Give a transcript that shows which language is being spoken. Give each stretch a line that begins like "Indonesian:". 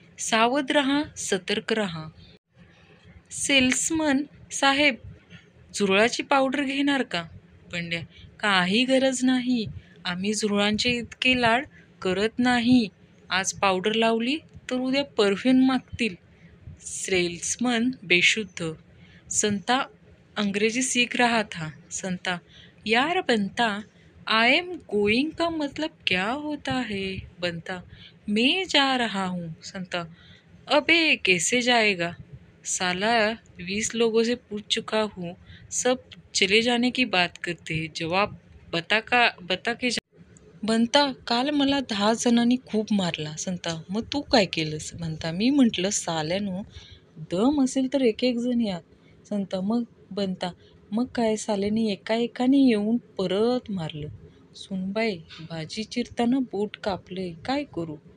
Marathi: सावध रहा, सतर्क रहा. सेल्समन साहेब, झुरळाची पावडर घेणार का? बंड्या, काही गरज नाही, आम्ही झुरळांचे इतके लाड करत नाही. आज पावडर लावली तर उद्या परफ्यूम मागतील. सेल्समन बेशुद्ध.
Hindi: संता अंग्रेजी सीख रहा था. संता, यार बनता,
English: I am going
Hindi: का मतलब क्या होता है? बनता, मैं जा रहा हूँ. संता, अबे कैसे जाएगा? साला 20 लोगों से पूछ चुका हूँ, सब चले जाने की बात करते हैं, जवाब बता के जा.
Marathi: बनता, काल मला 10 जणांनी खूप मारला. संता, मग तू काय केलंस? बनता, मी म्हटलं, साल्यानो, दम असेल तर एक जण या. संता, मग? बनता, मग काय, साल्याने एकाने येऊन परत मारलं. सुनबाई, भाजी चिरताना बोट कापले, काय करू?